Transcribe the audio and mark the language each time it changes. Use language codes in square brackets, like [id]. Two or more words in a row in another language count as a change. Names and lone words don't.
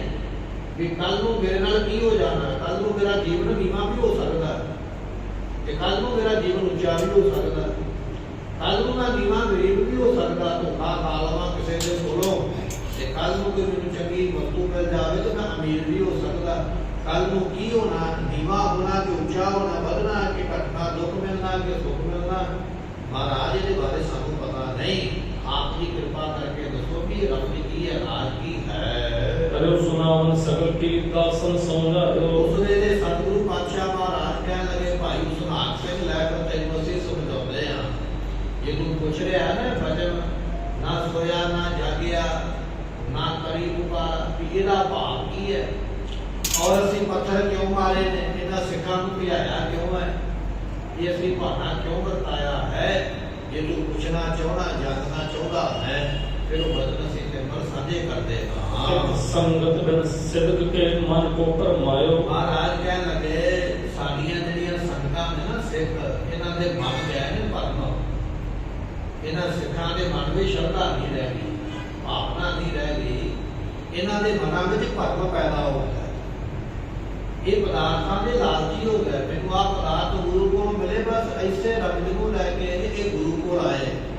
[pa] ਵੀ ਕੱਲ ਨੂੰ ਮੇਰੇ ਨਾਲ ਕੀ ਹੋ ਜਾਣਾ, ਕੱਲ ਨੂੰ ਮੇਰਾ ਜੀਵਨ ਨੀਵਾਂ ਵੀ ਹੋ ਸਕਦਾ ਤੇ ਕੱਲ ਨੂੰ ਮੇਰਾ ਜੀਵਨ ਉੱਚਾ ਵੀ ਹੋ ਸਕਦਾ, ਕੱਲ ਨੂੰ ਮੈਂ ਨੀਵਾਂ ਗਰੀਬ ਵੀ ਹੋ ਸਕਦਾ, ਧੋਖਾ ਖਾ ਲਵਾਂ ਕਿਸੇ ਦੇ ਕੋਲੋਂ ਤੇ ਕੱਲ ਨੂੰ ਕੋਈ ਮੈਨੂੰ ਚੰਗੀ ਵਸਤੂ ਮਿਲ ਜਾਵੇ ਤੇ ਮੈਂ ਅਮੀਰ ਵੀ ਹੋ ਸਕਦਾ। ਕੱਲ ਨੂੰ ਕੀ ਹੋਣਾ, ਨੀਵਾਂ ਹੋਣਾ ਕਿ ਉੱਚਾ ਹੋਣਾ, ਵਧਣਾ ਕਿ ਘਟਣਾ, ਦੁੱਖ ਮਿਲਣਾ ਕਿ ਸੁੱਖ ਮਿਲਣਾ, ਮਹਾਰਾਜ ਇਹਦੇ ਬਾਰੇ ਸਾਨੂੰ ਪਤਾ ਨਹੀਂ। ਆਪ ਜੀ ਕਿਰਪਾ ਕਰਕੇ ਦੱਸੋ ਵੀ ਰੱਬ ਦੀ ਕੀ ਹੈ, ਰਾਜ ਕੀ ਹੈ। [hi] अरे सुनावन सकल की दासन समझायो। [pa] ਉਸ ਵੇਲੇ ਸਤਿਗੁਰੂ ਪਾਤਸ਼ਾਹ ਮਹਾਰਾਜ ਕਹਿਣ ਲੱਗੇ ਭਾਈ ਸੁਨਾਮ ਸਿੰਘ ਲੈ ਕੇ ਤੈਨੂੰ ਅਸੀਂ ਸਮਝਾਉਂਦੇ ਹਾਂ। ਜਿਹਨੂੰ ਪੁੱਛ ਰਿਹਾ ਨਾ ਬਚਨ ਨਾ ਸੋਇਆ ਨਾ ਜਾਗਿਆ ਨਾ ਕਰੀ ਪੁਕਾਰ, ਵੀ ਇਹਦਾ ਭਾਵ ਕੀ ਹੈ, ਔਰ ਅਸੀਂ ਪੱਥਰ ਕਿਉਂ ਮਾਰੇ ਨੇ, ਇਹਨਾਂ ਸਿੱਖਾਂ ਨੂੰ ਭਜਾਇਆ ਕਿਉਂ ਹੈ, ਇਹ ਅਸੀਂ ਭਾਣਾ ਕਿਉਂ ਵਰਤਾਇਆ ਹੈ। ਜੇ ਤੂੰ ਪੁੱਛਣਾ ਚਾਹਣਾ, ਜਾਣਨਾ ਚਾਹੁੰਦਾ ਹੈ, ਫਿਰ ਉਹ ਬਚਨ ਅਸੀਂ ਤੇਰੇ ਨਾਲ ਸਾਂਝੇ ਕਰਦੇ ਹਾਂ। [hi] संगत बिन सिद्ध के मन को परमायो। [pa] ਮਹਾਰਾਜ ਕਹਿਣ ਲੱਗੇ ਸਾਡੀਆਂ ਜਿਹੜੀਆਂ ਸੰਗਤਾਂ ਨੇ ਨਾ ਸਿੱਖ, ਇਹਨਾਂ ਦੇ ਮਨ ਗਏ ਨੇ ਭਰਮ, ਇਹਨਾਂ ਸਿੱਖਾਂ ਦੇ ਮਨ ਵਿੱਚ ਸ਼ਰਧਾ ਨਹੀਂ ਰਹਿ ਗਈ, ਭਾਵਨਾ ਨਹੀਂ ਰਹਿ ਗਈ, ਇਹਨਾਂ ਦੇ ਮਨਾਂ ਵਿੱਚ ਭਰਮ ਪੈਦਾ ਹੋ ਗਿਆ। ਇਹ ਪਦਾਰਥਾਂ ਦੇ ਲਾਲਚੀ ਹੋ ਗਏ, ਮੈਨੂੰ ਆਹ ਪਦਾਰਥ ਗੁਰੂ ਕੋਲ ਮਿਲੇ, ਬਸ ਐਸੇ ਰੰਗ ਨੂੰ ਲੈ ਕੇ ਇਹ ਗੁਰੂ ਕੋਲ ਆਏ।